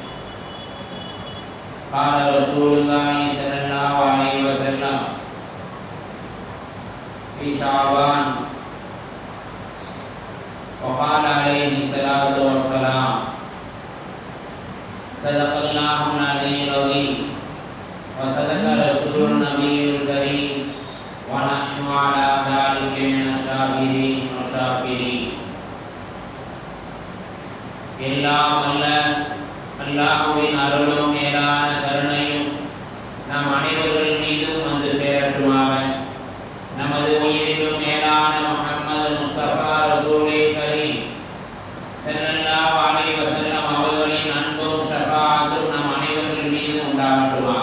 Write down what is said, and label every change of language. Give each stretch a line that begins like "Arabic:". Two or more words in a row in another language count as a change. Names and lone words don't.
Arabic: قال رسول الله صلى الله عليه وسلم في شعبان وقال عليه الصلاة والسلام صدق الله العلي العظيم وصدق رسول النبي الكريم ونحن على ذلك من الشاهدين والشاكرين.
Tamil: எல்லாம் அல்ல அல்லாஹ்வின் அருளும் மேலான கருணையும் நம் அனைவர்கள் மீதும் வந்து சேரட்டுமாக. நமது உயிரிலும் மேலான முஹம்மது முஸ்தபா ரசூலே கரீம் ஸல்லல்லாஹு அலைஹி வஸல்லம் அவர்களின் அன்பும் ஷஃபாஅத்தும் நம் அனைவர்கள் மீது உண்டாகட்டுமாக.